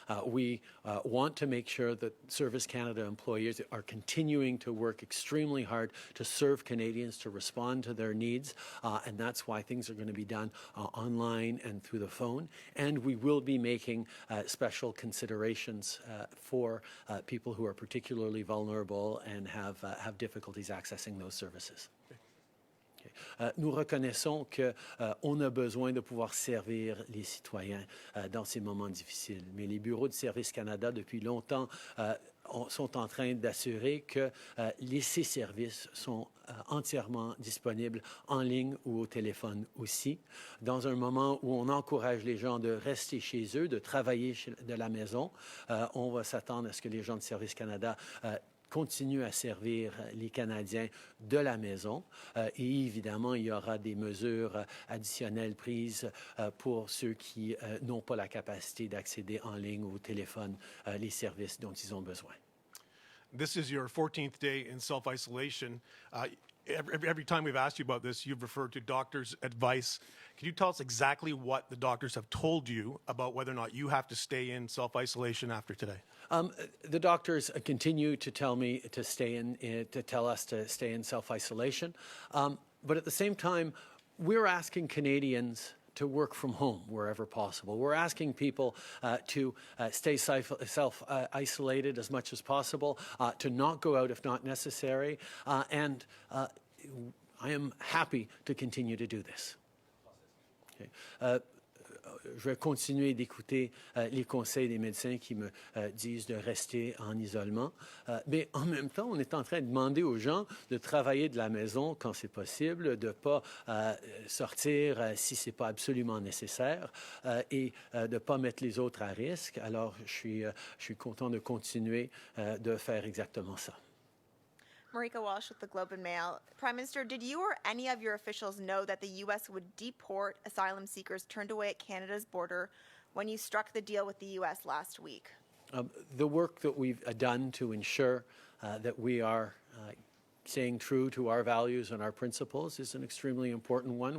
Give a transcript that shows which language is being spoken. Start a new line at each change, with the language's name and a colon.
English: We want to make sure that Service Canada employees are continuing to work extremely hard to serve Canadians, to respond to their needs, and that's why things are going to be done online and through the phone. And we will be making special considerations for people who are particularly vulnerable and have difficulties accessing those services.
French: Nous reconnaissons qu'on a besoin de pouvoir servir les citoyens dans ces moments difficiles. Mais les bureaux de Service Canada, depuis longtemps, sont en train d'assurer que ces services sont entièrement disponibles en ligne ou au téléphone aussi. Dans un moment où on encourage les gens de rester chez eux, de travailler de la maison, on va s'attendre à ce que les gens de Service Canada continue à servir les Canadiens de la maison. Et évidemment, il y aura des mesures additionnelles prises pour ceux qui n'ont pas la capacité d'accéder en ligne ou au téléphone les services dont ils ont besoin.
English: This is your 14th day in self-isolation. Every time we've asked you about this, you've referred to doctors' advice. Can you tell us exactly what the doctors have told you about whether or not you have to stay in self-isolation after today? The doctors continue to tell me to tell us to stay in self-isolation. But at the same time, we're asking Canadians to work from home wherever possible. We're asking people to stay self-isolated as much as possible, to not go out if not necessary, and I am happy to continue to do this. Okay.
French: Je vais continuer d'écouter les conseils des médecins qui me disent de rester en isolement. Mais en même temps, on est en train de demander aux gens de travailler de la maison quand c'est possible, de ne pas sortir si ce n'est pas absolument nécessaire et de ne pas mettre les autres à risque. Alors, je suis content de continuer de faire exactement ça.
English: Marika Walsh with the Globe and Mail. Prime Minister, did you or any of your officials know that the U.S. would deport asylum seekers turned away at Canada's border when you struck the deal with the U.S. last week? The work that we've done to ensure that we are staying true to our values and our principles is an extremely important one.